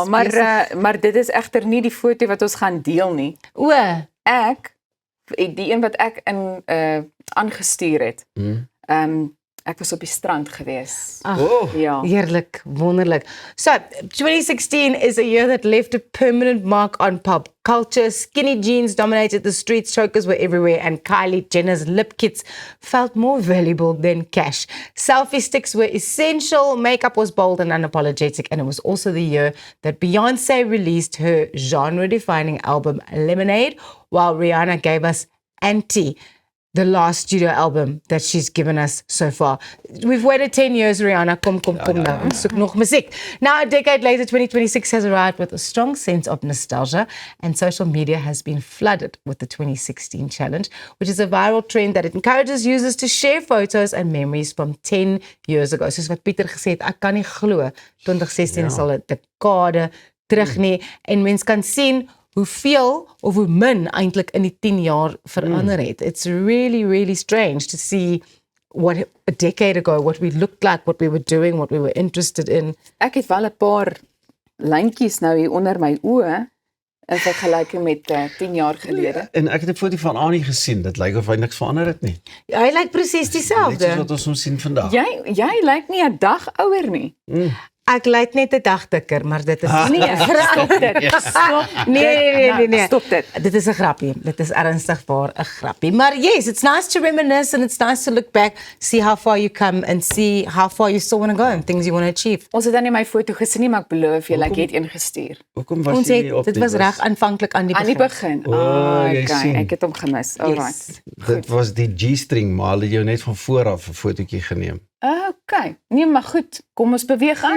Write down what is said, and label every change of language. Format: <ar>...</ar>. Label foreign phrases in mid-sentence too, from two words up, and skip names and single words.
<af>jy was besig- maar dit is egter nie die foto wat ons gaan deel nie. o, Die een wat ek in aangestuur het. Ek was op die strand gewees. Ja. heerlik, wonderlik.</af> <en>So, 2016 is a year that left a permanent mark on pop culture. Skinny jeans dominated the streets, chokers were everywhere, and Kylie Jenner's lip kits felt more valuable than cash. Selfie sticks were essential, makeup was bold and unapologetic, and it was also the year that Beyoncé released her genre-defining album Lemonade, while Rihanna gave us Anti, the last studio album that she's given us so far. We've waited 10 years,</en> <af>Rihanna. Kom nou. Ons soek nog musiek.</af> <en>Now, a decade later, 2026 has arrived with a strong sense of nostalgia, and social media has been flooded with the 2016 challenge, which is a viral trend that encourages users to share photos and memories from 10 years ago.</en> <af>Soos wat Pieter gesê het, ek kan nie glo 2016 is al 'n dekade terug nie, en mens kan sien hoeveel of hoe min eintlik in die 10 jaar verander het.</af> <en>It's really, really strange to see what a decade ago, what we looked like, what we were doing, what we were interested in.</en> <af>Ek het wel 'n paar lyntjies nou hier onder my oë in vergelyking met 10 jaar gelede. En ek het 'n foto van Annie gesien. Dit lyk of hy niks verander het nie. Hy lyk presies Net soos dieselfde. wat ons hom sien vandag. Jy lyk nie 'n dag ouer nie. Ek lyk net 'n dag dikker, maar dit is Nee, stop dit. Stop Nee. Stop dit. Dit is 'n grappie. Dit is ernstig waar 'n grappie.</af> <en>Maar yes, it's nice to reminisce and it's nice to look back, see how far you come and see how far you still want to go and things you want to achieve.</en> <af>Ons het dan nie my foto gesien nie, maar ek beloof julle ek het een gestuur. Hoekom was Ons jy het, nie op dit die was bus? reg aanvanklik aan die Aan die begin. begin. jy Okay, sien. ek het hom gemis. Alright. Dit was die G-string, maar hulle het jou net van voor af 'n fotootjie geneem. Okay. Nee, maar goed. Kom ons beweeg aan.</af>